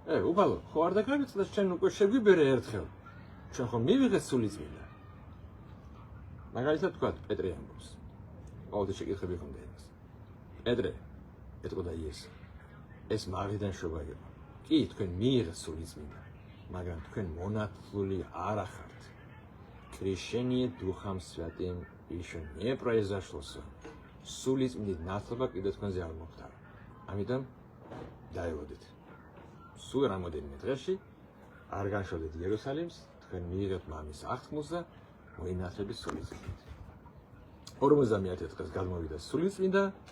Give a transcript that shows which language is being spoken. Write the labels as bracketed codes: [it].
[ka] უფალო, ხო არ დაგავიწყდა, ჩვენ უკვე შეგვიბერე ერთხელ, ჩვენ ხო მივიღეთ სული წმინდა. მაგალითად თქვა პეტრე ამბობს, ყოველთვის შეკითხები ჰქონდა იმას: პეტრე, ეტყოდა იესო, ეს მაღლიდან შობა იყო. კი, თქვენ მიიღეთ სული წმინდა, მაგრამ თქვენ მონათლული არ ახართ. [ru] Крещение Духом Святым еще не произошло с вами. [ka] სული წმინდით ნათლობა კიდევ თქვენზე არ მოხდარა. ამიტომ დაელოდეთ. სულ რამოდენიმე დღეში არ განშორდეთ იერუსალიმს, თქვენ მიიღებთ მამის აღთქმულს და მოინათლებით სული წმინდით. 51 დღეს გადმოვიდა სული წმინდა